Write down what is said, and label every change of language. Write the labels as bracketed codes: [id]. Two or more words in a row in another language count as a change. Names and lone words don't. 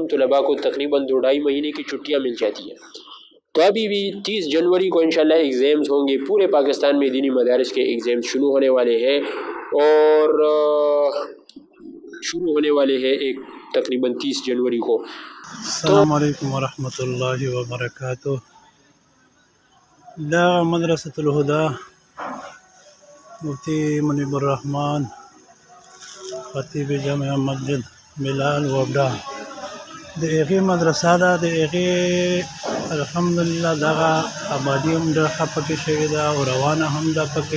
[ur] طلباء کو تقریباً 2-2.5 مہینے کی چھٹیاں مل جاتی ہیں. تو ابھی بھی 30 جنوری کو انشاءاللہ ایگزامز ہوں گے. پورے پاکستان میں دینی مدارس کے ایگزامز شروع ہونے والے ہیں، اور شروع ہونے والے ہیں تقریباً 30 جنوری کو. [ar] السلام علیکم ورحمۃ اللہ وبرکاتہ. [ps] دا مدرسة الهدى مفتی منیب الرحمن خطیب جامع مسجد بلال وبڈا د هغې مدرسه ده. د هغې الحمدلله دغه آبادي هم ډېره ښه پکې شوې ده او روانه هم ده پکې.